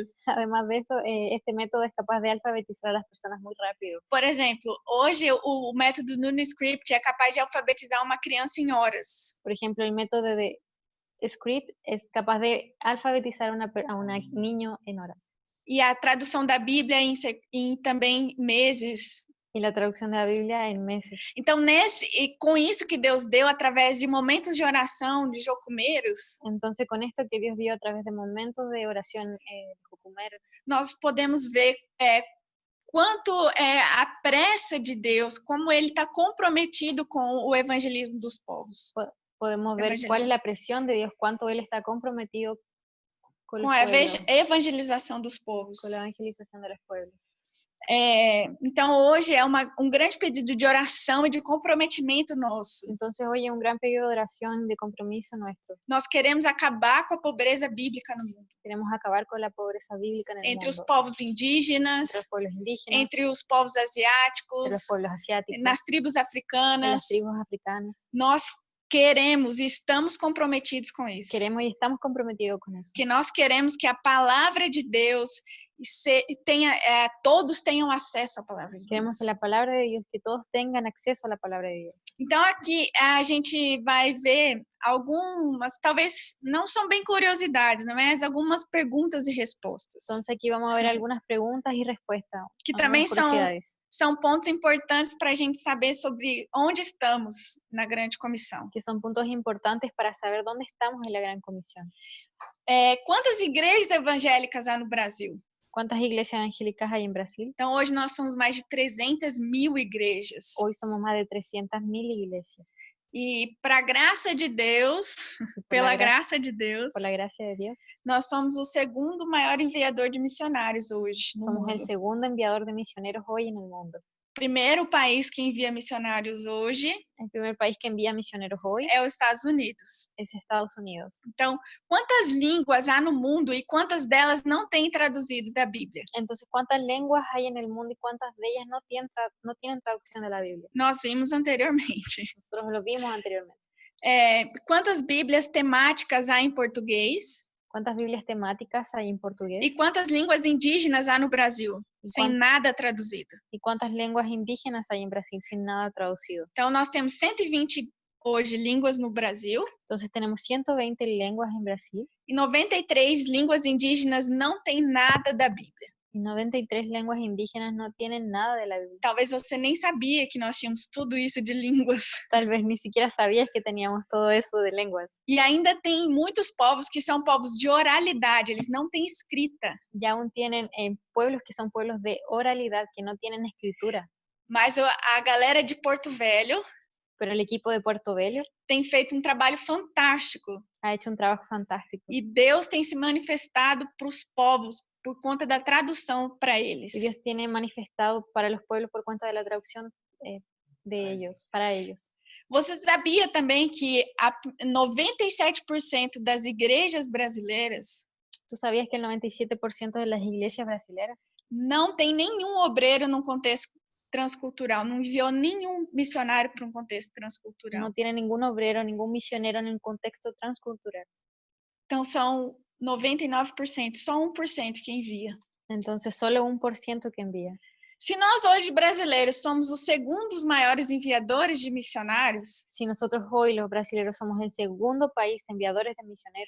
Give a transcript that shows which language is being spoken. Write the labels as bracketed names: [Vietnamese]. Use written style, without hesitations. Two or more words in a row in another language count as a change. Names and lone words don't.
[Spanish] Además de eso, este método es capaz de alfabetizar a las personas muy rápido. [Portuguese] Por exemplo, hoje o método NunoScript é capaz de alfabetizar uma criança em horas. [Spanish] Por ejemplo, el método de Script es capaz de alfabetizar a un niño en horas. [Portuguese] E a tradução da Bíblia em também meses. [Spanish] Y la traducción de la Biblia en meses. [Portuguese] Então, com isso que Deus deu através de momentos de oração, de jocumeiros, [Spanish] Entonces, con esto que Dios dio a través de momentos de oración de jucumeros, [Portuguese] nós podemos ver quanto a pressa de Deus, como Ele está comprometido com o evangelismo dos povos. [Spanish] podemos ver cuál es la presión de Dios, cuánto Él está comprometido con [Portuguese] Com [Spanish] los [Portuguese] a [Spanish] pueblos, [Portuguese] evangelização dos povos. [Spanish] con la evangelización de los pueblos. [Portuguese] Então, hoje é um grande pedido de oração e de comprometimento nosso. [Spanish] Entonces, hoy es un gran pedido de oración, de compromiso nuestro. [Portuguese] Nós queremos acabar com a pobreza bíblica no mundo. [Spanish] Queremos acabar con la pobreza bíblica en el [Portuguese] Entre os [Spanish] mundo. [Portuguese] povos indígenas, [Spanish] Entre los pueblos indígenas, [Portuguese] entre os povos [Spanish] entre [Portuguese] asiáticos, [Spanish] los pueblos asiáticos, [Portuguese] nas tribos [Spanish] en las [Portuguese] africanas. [Spanish] tribus africanas. [Portuguese] Nós queremos e estamos comprometidos com isso. [Spanish] Queremos y estamos comprometidos con eso. [Portuguese] Que nós queremos que a palavra de Deus todos tenham acesso à palavra de [Spanish] Queremos [Portuguese] Deus. [Spanish] que la palabra de Dios, que todos tengan acceso a la palabra de Dios. [Portuguese] Então aqui a gente vai ver algumas, talvez não são bem curiosidades, mas algumas perguntas e respostas. [Spanish] Entonces aquí vamos a ver algunas preguntas y respuestas. Que algunas [Portuguese] também curiosidades, são pontos importantes para a gente saber sobre onde estamos na grande comissão. [Spanish] que son puntos importantes para saber dónde estamos en la Gran Comisión. [Portuguese] Quantas igrejas evangélicas há no Brasil? [Spanish] ¿Cuántas iglesias evangélicas hay en Brasil? [Portuguese] Então hoje nós somos mais de 300.000 igrejas. [Spanish] Hoy somos más de 300.000 iglesias. [Portuguese] E para a graça de Deus, pela graça de Deus, [Spanish] Por la gracia de Dios, [Portuguese] nós somos o segundo maior enviador de missionários hoje no [Spanish] somos [Portuguese] mundo. [Spanish] el segundo enviador de misioneros hoy en el mundo. [Portuguese] Primeiro país que envia missionários hoje [Spanish] El primer país que envía misioneros hoy [Portuguese] é os Estados Unidos. [Spanish] es Estados Unidos. [Portuguese] Então, quantas línguas há no mundo e quantas delas não têm traduzido da Bíblia? [Spanish] Entonces, ¿cuántas lenguas hay en el mundo y cuántas de ellas no tienen traducción de la Biblia? [Portuguese] Nós vimos anteriormente. [Spanish] Nosotros lo vimos anteriormente. [Portuguese] Quantas Bíblias temáticas há em português? [Spanish] ¿Cuántas Biblias temáticas hay en portugués? [Portuguese] E quantas línguas indígenas há no Brasil? E Sem nada traduzido. [Spanish] ¿Y cuántas lenguas indígenas hay en Brasil sin nada traducido? [Portuguese] Então, nós temos 120 hoje línguas no Brasil [Spanish] Entonces tenemos 120 lenguas en Brasil [Portuguese] e 93 línguas indígenas não têm nada da Bíblia. [Spanish] y 93 lenguas indígenas no tienen nada de la Biblia. [Portuguese] Talvez você nem sabia que nós tínhamos tudo isso de línguas. [Spanish] Tal vez ni siquiera sabías que teníamos todo eso de lenguas. [Portuguese] E ainda tem muitos povos que são povos de oralidade, eles não têm escrita. [Spanish] Y aún tienen pueblos que son pueblos de oralidad, que no tienen escritura. [Portuguese] Mas a galera de Porto Velho [Spanish] Pero el equipo de Puerto Velho [Portuguese] tem feito um trabalho fantástico. [Spanish] ha hecho un trabajo fantástico. [Portuguese] E Deus tem se manifestado para os povos por conta da tradução para eles. [Spanish] Y Dios tiene manifestado para los pueblos por cuenta de la traducción de ellos, para ellos. [Portuguese] Você sabia também que 97% das igrejas brasileiras [Spanish] ¿Tú sabías que el 97% de las iglesias brasileñas [Portuguese] não tem nenhum obreiro num contexto transcultural, não enviou nenhum missionário para um contexto transcultural? [Spanish] no tienen ningún obrero, ningún misionero en un contexto transcultural? [Portuguese] Então são 99%, só 1% que envia. [Spanish] Entonces solo 1% que envía. [Portuguese] Se nós hoje brasileiros somos os segundos maiores enviadores de missionários [Spanish] Si nosotros hoy los brasileños somos el segundo país enviadores de misioneros